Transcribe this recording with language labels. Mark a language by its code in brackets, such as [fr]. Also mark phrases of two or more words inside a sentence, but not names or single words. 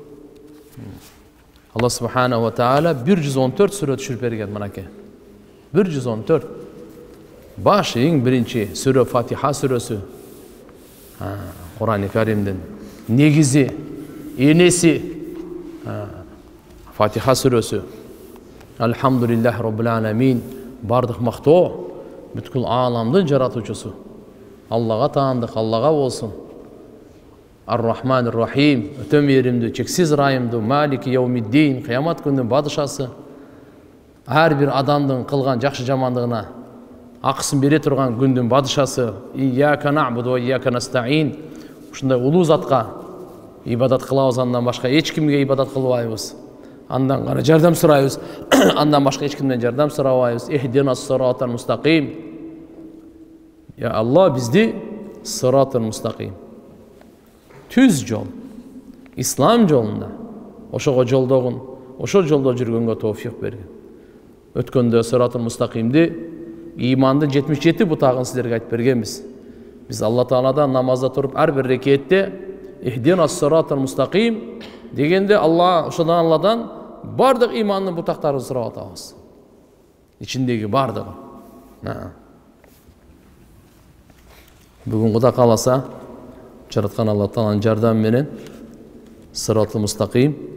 [ky] Алла [ar] سبحانه وتعالى [ky] 114 сүрө түшүрүп берген мынакей. 114. Баш эң биринчи сүрө Фатиха сүрөсү. Кур'ан-ы Каримдин негизи, энеси Фатиха сүрөсү. [ar] الحمد لله رب العالمين. [ky] Бардык мактоо бүткүл ааламдын жаратуучусу. Аллага таандык, Аллага болсун. [ar] الرحمن الرحيم, [ky] өтө мээримдүү, чексиз ырайымдуу, [ar] مالك يوم الدين, [ky] кыямат күнүнүн бадышасы. Ар бир адамдын кылган жакшы жамандыгына акысын бере турган күндүн бадышасы. [ar] إياك نعبد وإياك نستعين. [ky] Ушундай улуу затка ибадат кылабыз, андан башка эч кимге ибадат кылбайбыз. Андан гана жардам сурайбыз, андан башка эч кимден жардам сурабайбыз. [ar] اهدنا الصراط المستقيم. [ky] Я Аллах бизди [ar] الصراط المستقيم, [ky] түз жол, ислам жолунда, ошого жолдогун, ошол жолдо жүргөнгө тоофик берген. Өткөндө сиратал мустакимди, имандын 77 бутагын силерге айтып бергенбиз. Биз Алла Тааладан намазда туруп ар бир рекетте [ar] اهدنا الصراط المستقيم [ky] дегенде ошодан Алладан бардык имандын бутактарын сурап атабыз. Ичиндеги бардыгы. Бүгүн Кудай кааласа, жараткан Алла Тааланын жардамы менен [ar] الصراط المستقيم.